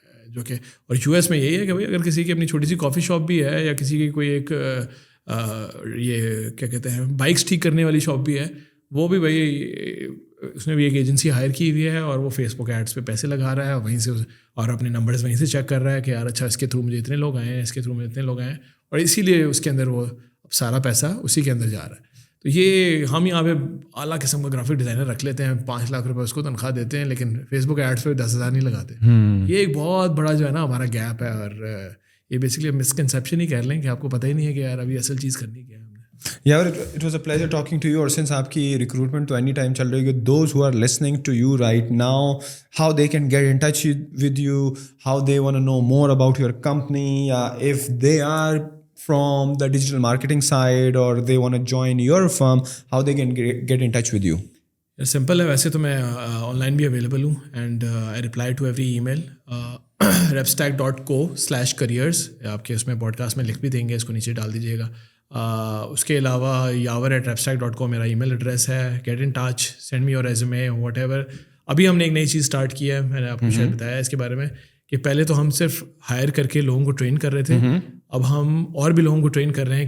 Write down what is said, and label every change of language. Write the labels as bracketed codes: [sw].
[ur] جو کہ اور یو ایس میں یہی ہے کہ بھائی اگر کسی کی اپنی چھوٹی سی کافی شاپ بھی ہے, یا کسی کی کوئی ایک یہ کیا کہتے ہیں بائکس ٹھیک کرنے والی شاپ بھی ہے, وہ بھی بھائی اس نے بھی ایک ایجنسی ہائر کی ہوئی ہے اور وہ فیس بک ایڈس پہ پیسے لگا رہا ہے, اور وہیں سے اور اپنے نمبرز وہیں سے چیک کر رہا ہے کہ یار اچھا اس کے تھرو مجھے اتنے لوگ آئے ہیں, اس کے تھرو مجھے اتنے لوگ آئے ہیں, اور اسی لیے اس کے اندر وہ سارا پیسہ اسی کے اندر جا رہا ہے. تو یہ ہم یہاں پہ اعلیٰ قسم کا گرافک ڈیزائنر رکھ لیتے ہیں, 5 لاکھ روپے اس کو تنخواہ دیتے ہیں, لیکن فیس بک ایڈس پہ 10,000 نہیں لگاتے. یہ ایک بہت بڑا جو ہے نا ہمارا گیپ ہے, اور یہ بیسکلی مسکنسیپشن ہی کہہ لیں کہ آپ کو پتہ ہی نہیں ہے کہ یار ابھی اصل چیز کرنی کیا ہے. [en] Yeah, it was a pleasure talking to you. اور since [ur] آپ کی recruitment تو any time چل رہی ہے, [en] those who are listening to you right now, how they can get in touch with you, how they want to know more about your company, if they are from the digital marketing side or they want to join your firm, how they can get in touch with you. [ur] Simple ہے, ویسے تو میں on line بھی available ہوں, [en] And I reply to every email. [ur] repstack.co/careers آپ کے اس میں pod cost میں لکھ بھی دیں گے, اس کو نیچے ڈال دیجیے گا. اس کے علاوہ yavar@repstack.co میرا ای میل ایڈریس ہے. [en] Get in touch, send me your resume whatever. [ur] ابھی ہم نے ایک نئی چیز اسٹارٹ کی ہے, میں نے آپ کو شاید بتایا اس کے بارے میں, کہ پہلے تو ہم صرف ہائر کر کے لوگوں کو ٹرین کر رہے تھے, اب ہم اور بھی لوگوں کو ٹرین کر رہے ہیں.